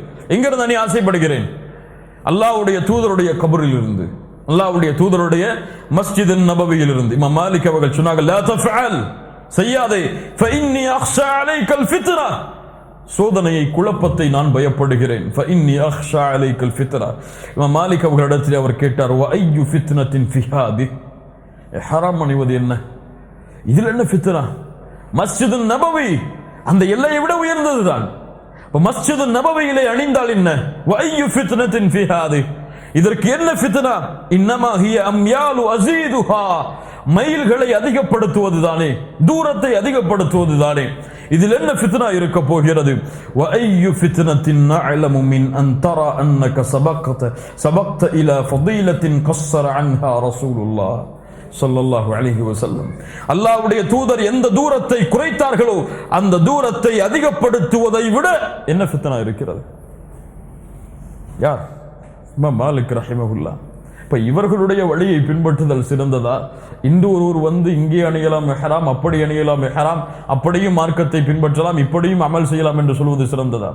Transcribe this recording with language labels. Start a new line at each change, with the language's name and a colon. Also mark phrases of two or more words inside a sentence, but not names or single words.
Tamil: எங்கிருந்து நீ ஆசைப்படுகிறேன்? அல்லாஹ்வுடைய தூதருடைய கபரில் இருந்து, அல்லாஹ்வுடைய தூதருடைய மஸ்ஜித் நபவியில் இருந்து. இமாம் மாலிக் அவர்கள் சொன்னார்கள்,
Arabic: لا تفعل,
Tamil: செய்யாதே,
Arabic: فإني أخشى عليك الفتنة,
Tamil: சோதனையை, குழப்பத்தை நான் பயப்படுகிறேன்.
Arabic: فإني أخشى عليك الفتنة.
Tamil: இமாம் மாலிக் அவர்களிடத்தில் அவர் கேட்டார்,
Arabic: وأي فتنة في هذه؟
Tamil: ஹராம் அணிவது என்ன, இதில் என்ன ஃபித்னா? மஸ்ஜிது நபவி அந்த எல்லையை விட உயர்ந்ததுதான். மஸ்ஜிது நபவியிலே அணிந்தால் என்ன?
Arabic: وأي فتنة في هذه?
Tamil: இதற்கு என்ன ஃபித்னா?
Arabic: إنما هي أميال أزيدها,
Tamil: மைல்களை அதிகப்படுத்துவது தானே, தூரத்தை அதிகப்படுத்துவது தானே. இதில் என்ன ஃபித்னா இருக்க போகிறது?
Arabic: وأي فتنة نعلم من أن ترى أنك سبقت إلى فضيلة قصر عنها رسول الله صلى الله عليه وسلم.
Tamil: அல்லாஹ்வுடைய தூதர் எந்த தூரத்தை குறைத்தார்களோ அந்த தூரத்தை அதிகப்படுத்துவதை விட என்ன ஃபித்னா இருக்கிறது? யார்? இமாம் மாலிக் ரஹிமஹுல்லாஹ். இப்ப இவர்களுடைய வழியை பின்பற்றுதல் சிறந்ததா? இன்று ஒருவர் வந்து இங்கே அணியலாம் இஹ்ராம், அப்படி அணியலாம் இஹ்ராம், அப்படியும் மார்க்கத்தை பின்பற்றலாம், இப்படியும் அமல் செய்யலாம் என்று சொல்வது சிறந்ததா?